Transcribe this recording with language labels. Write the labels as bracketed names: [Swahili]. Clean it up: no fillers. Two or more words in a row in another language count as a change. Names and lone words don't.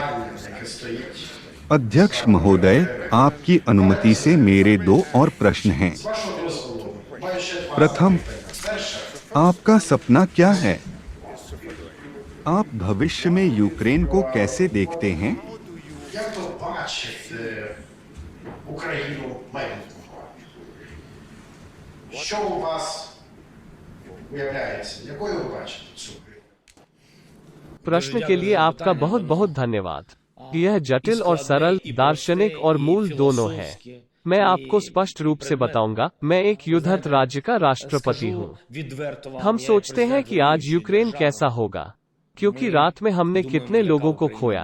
[Hindi] अध्यक्ष महोदय, आपकी अनुमति से मेरे 2 और प्रश्न हैं। प्रथम, आपका सपना क्या है? आप भविष्य में यूक्रेन को कैसे देखते हैं? [Ukrainian] Як ви бачите Україну майбутнього? Що у вас уявляється? Якою ви бачите цю Україну? [Hindi] प्रश्न के लिए आपका बहुत बहुत धन्यवाद। यह जटिल और सरल, दार्शनिक और मूल दोनों है। मैं आपको स्पष्ट रूप से बताऊंगा, मैं एक युद्धरत राज्य का राष्ट्रपति हूँ। हम सोचते हैं कि आज यूक्रेन कैसा होगा, क्योंकि रात में हमने कितने लोगों को खोया।